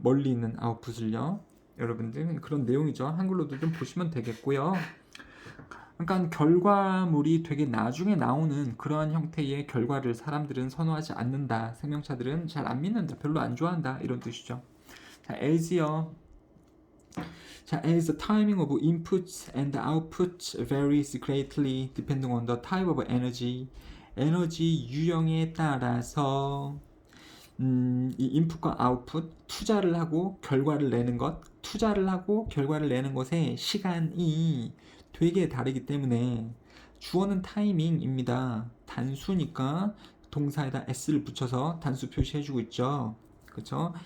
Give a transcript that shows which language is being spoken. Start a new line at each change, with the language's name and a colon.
Korean: 멀리 있는 아웃풋을요. 여러분들 그런 내용이죠. 한글로도 좀 보시면 되겠고요. 그러니까 결과물이 되게 나중에 나오는 그러한 형태의 결과를 사람들은 선호하지 않는다. 생명체들은 잘 안 믿는다. 별로 안 좋아한다. 이런 뜻이죠. 자, as요.
English: 자, as the timing of inputs and outputs varies greatly depending on the type of energy.
Korean: 에너지 유형에 따라서 이 인풋과 아웃풋, 투자를 하고 결과를 내는 것, 투자를 하고 결과를 내는 것의 시간이 되게 다르기 때문에 주어는 타이밍입니다. 단수니까 동사에다 s를 붙여서 단수 표시해주고 있죠. 그렇죠?